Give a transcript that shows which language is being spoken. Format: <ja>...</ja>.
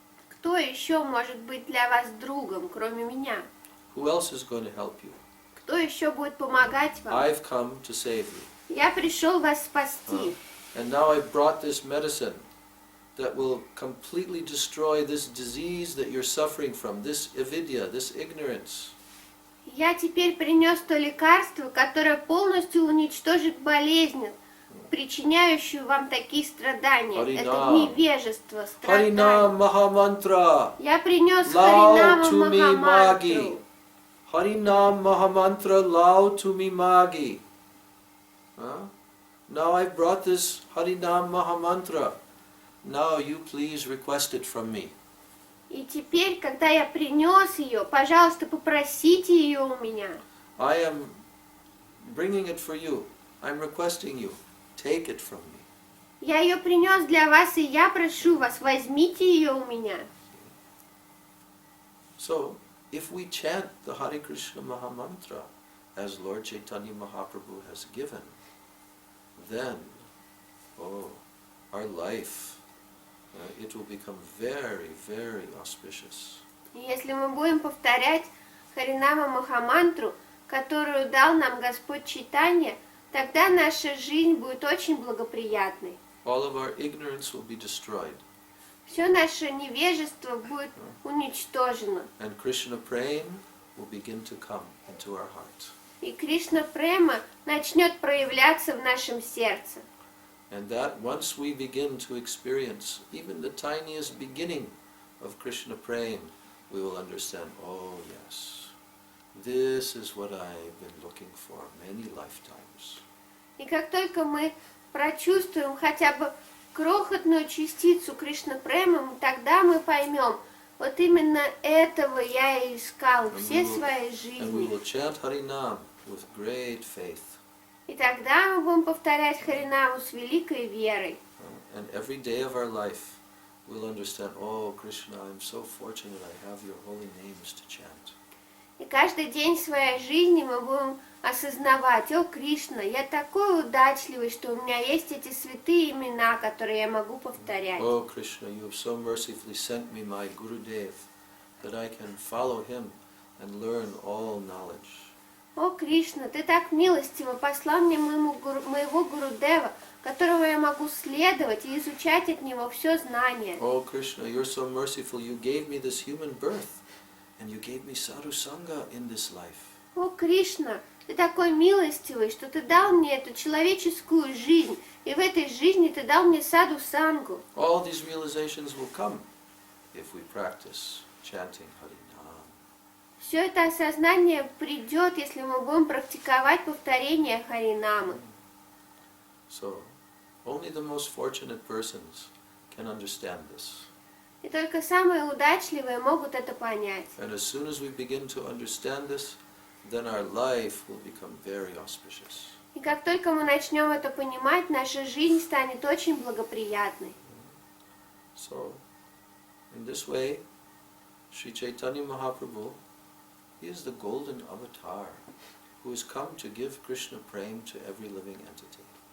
<ru>Кто еще может быть для вас другом, кроме меня?</ru> <en>Who else is going to help you?</en> <ru>Кто еще будет помогать вам?</ru> <en>I've come to save you.</en> <ru>Я пришел вас спасти.</ru> <en>And now I've brought this medicine that will completely destroy this disease that you're suffering from, this avidya, this ignorance.</en> <ru>Я теперь принес то лекарство, которое полностью уничтожит болезнь, причиняющую вам такие страдания. Это невежество, Харинам Mahamantра. Я принес Lao Харинама to me magi. Махамантру. Harinam Mahamantra Lao to me magi.</ru> <en>Now I've brought this Harinam Mahamantra. Now you please request it from me.</en> <ru>И теперь, когда я принес ее, пожалуйста, попросите ее у меня.</ru> <en>I am bringing it for you. I'm requesting you. Take it from me.</en> <ru>Я ее принес для вас, и я прошу вас, возьмите ее у меня.</ru> <en>So, if we chant the Hare Krishna Mahamantra as Lord Chaitanya Mahaprabhu has given, then, our life, it will become very, very auspicious.</en> <ru>И если мы будем повторять Харинама Махамантру, которую дал нам Господь Чайтанья, тогда наша жизнь будет очень благоприятной.</ru> <en>All of our ignorance will be destroyed.</en> <ru>Все наше невежество будет уничтожено.</ru> <en>And Krishna Prem will begin to come into our heart.</en> <ru>И Кришна Према начнет проявляться в нашем сердце.</ru> <en>And that once we begin to experience even the tiniest beginning of Krishna Prem, we will understand, oh yes, this is what I've been looking for many lifetimes.</en> <ru>И как только мы прочувствуем хотя бы крохотную частицу Кришна Према, тогда мы поймем, вот именно этого я и искал все свои</ru> <en>And we</en> <ru>жизни.</ru> <en>will chant Harinam with great faith.</en> <ru>И тогда мы будем повторять Харинаму с великой верой.</ru> <en>And every day of our life we'll understand, oh Krishna, I'm so fortunate I have your holy names to chant.</en> <ru>И каждый день своей жизни мы будем осознавать, о Кришна, я такой удачливый, что у меня есть эти святые имена, которые я могу повторять.</ru> <en>Oh Krishna, you have so mercifully sent me my Gurudev that I can follow him and learn all knowledge.</en> <ru>О Кришна, ты так милостиво послал мне моего Гурудева, которого я могу следовать и изучать от него все знание.</ru> <en>Oh Krishna, you're so merciful, you gave me this human birth and you gave me sadhu sangha in this life.</en> <ru>О Кришна, ты такой милостивый, что ты дал мне эту человеческую жизнь, и в этой жизни ты дал мне саду сангу.</ru> <en>All these realizations will come if we practice chanting Harinam.</en> <ru>Все это осознание придет, если мы будем практиковать повторение Харинамы.</ru> <en>So, only the most fortunate persons can understand this.</en> <ru>И только самые удачливые могут это понять.</ru> <en>And as soon as we begin to understand this, then our life will become very auspicious.</en> <ru>И как только мы начнем это понимать, наша жизнь станет очень благоприятной.</ru> <en>So, in this way, Sri Chaitanya Mahaprabhu, he is the golden avatar who has come to give Krishna Prem to every living entity.</en>